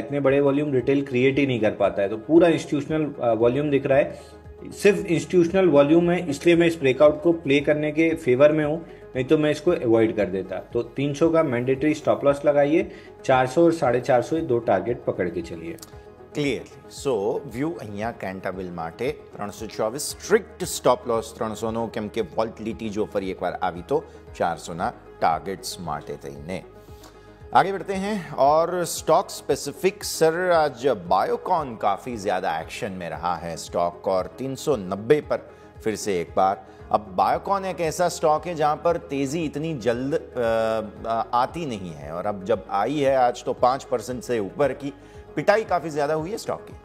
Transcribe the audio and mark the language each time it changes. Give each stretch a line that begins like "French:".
Hindi: इतने बड़े volume retail create ही नहीं कर पाता है, तो पूरा इंस्टीट्यूशनल वॉल्यूम दिख रहा है। सिर्फ इंस्टीट्यूशनल वॉल्यूम है, इसलिए मैं इस ब्रेकआउट को प्ले करने के फेवर में हूँ, नहीं तो मैं इसको अवॉइड कर देता। तो 300 का मैंडेटरी स्टॉप लॉस लगाइए, 400 और 450 दो टारगेट पकड़ के चलिए।
Gujarati: ક્લિયરલી સો વ્યૂ અહીંયા કેન્ટાબિલ માટે 324 સ્ટ્રિક્ટ સ્ટોપ લોસ 300નો, કેમ કે વોલ્ટિલિટી જો ફરી એકવાર આવી તો 400ના ટાર્ગેટ્સ માટે થઈને
Hindi: आगे बढ़ते हैं। और स्टॉक स्पेसिफिक सर, आज बायोकॉन काफ़ी ज़्यादा एक्शन में रहा है स्टॉक, और 390 पर फिर से एक बार। अब बायोकॉन एक ऐसा स्टॉक है जहां पर तेज़ी इतनी जल्द आती नहीं है, और अब जब आई है आज तो 5% से ऊपर की पिटाई काफ़ी ज़्यादा हुई है स्टॉक की।